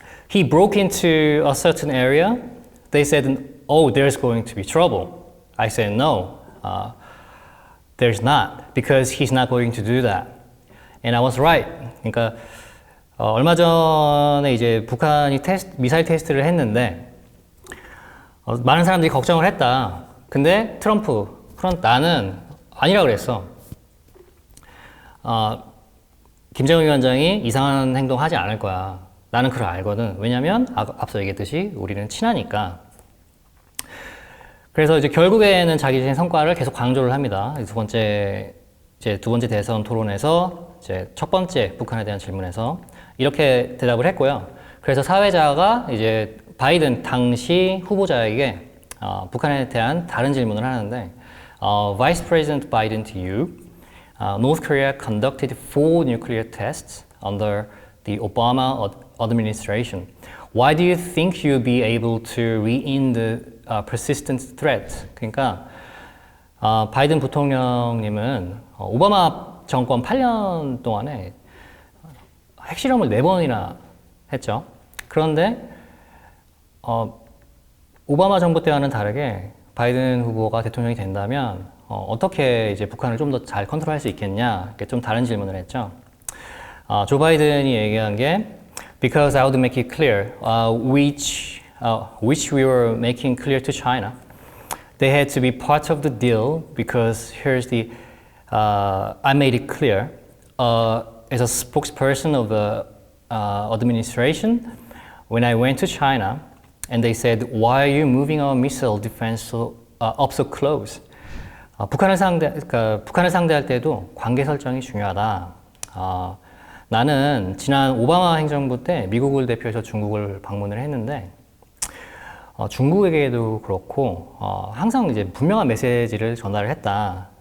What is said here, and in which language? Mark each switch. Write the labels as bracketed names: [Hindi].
[English] He broke into a certain area. They said, oh, there's going to be trouble. I said, no, there's not, because he's not going to do that. And I was right. [Korean] 그러니까 얼마 전에 이제 북한이 미사일 테스트를 했는데 많은 사람들이 걱정을 했다. 근데 나는 아니라 그랬어. 김정은 위원장이 이상한 행동 하지 않을 거야. 나는 그걸 알거든. 왜냐면 앞서 얘기했듯이 우리는 친하니까. 그래서 이제 결국에는 자기 자신의 성과를 계속 강조를 합니다. 두 번째 대선 토론에서 이제 첫 번째 북한에 대한 질문에서 이렇게 대답을 했고요. 그래서 사회자가 이제 바이든 당시 후보자에게 북한에 대한 다른 질문을 하는데 [English] Vice President Biden to you. North Korea conducted 4 nuclear tests under the Obama administration. Why do you think you'll be able to persistent threat. [Korean] 그러니까 바이든 부통령님은 오바마 정권 8년 동안에 핵실험을 4번이나 했죠. 그런데 오바마 정부 때와는 다르게 바이든 후보가 대통령이 된다면 어떻게 이제 북한을 좀 더 잘 컨트롤할 수 있겠냐, 이렇게 좀 다른 질문을 했죠. 조 바이든이 얘기한 게 [English] because I would make it clear which we were making clear to China. They had to be part of the deal because here's the I made it clear as a spokesperson of the administration when I went to China and they said why are you moving our missile defense up so close? [Korean] 북한을 상대할 때도 관계 설정이 중요하다. 나는 지난 오바마 행정부 때 미국을 대표해서 중국을 방문을 했는데 중국에게도 그렇고 항상 이제 분명한 메시지를 전달을 했다.